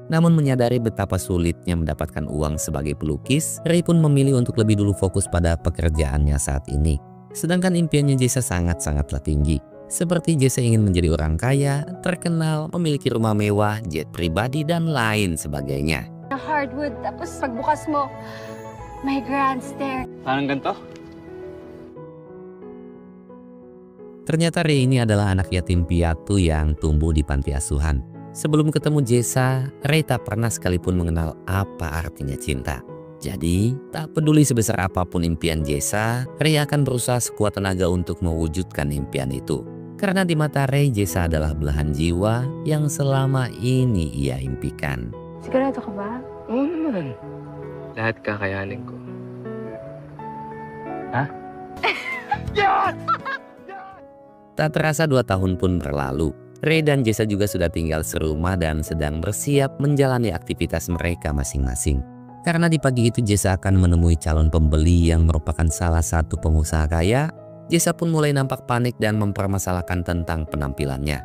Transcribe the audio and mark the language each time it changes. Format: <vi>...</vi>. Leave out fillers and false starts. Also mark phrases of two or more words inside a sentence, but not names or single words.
<id>Namun menyadari betapa sulitnya mendapatkan uang sebagai pelukis, Ray pun memilih untuk lebih dulu fokus pada pekerjaannya saat ini. Sedangkan impiannya Jessa sangat-sangatlah tinggi. Seperti Jessa ingin menjadi orang kaya, terkenal, memiliki rumah mewah, jet pribadi, dan lain sebagainya.</id> <tl>Hardwood, tapos pagbukas mo, may</tl> <en>grand stair.</en> <tl>parang ganito.</tl> <id>Ternyata Ray ini adalah anak yatim piatu yang tumbuh di panti asuhan. Sebelum ketemu Jessa, Ray tak pernah sekalipun mengenal apa artinya cinta. Jadi, tak peduli sebesar apapun impian Jessa, Ray akan berusaha sekuat tenaga untuk mewujudkan impian itu. Karena di mata Ray, Jessa adalah belahan jiwa yang selama ini ia impikan.</id> <tl>Sigurado ka ba? Oo naman. Lahat kakayanin ko. Ha?</tl> <id>Tak terasa 2 tahun pun berlalu. Ray dan Jessa juga sudah tinggal serumah dan sedang bersiap menjalani aktivitas mereka masing-masing. Karena di pagi itu Jessa akan menemui calon pembeli yang merupakan salah satu pengusaha kaya, Jessa pun mulai nampak panik dan mempermasalahkan tentang penampilannya.</id>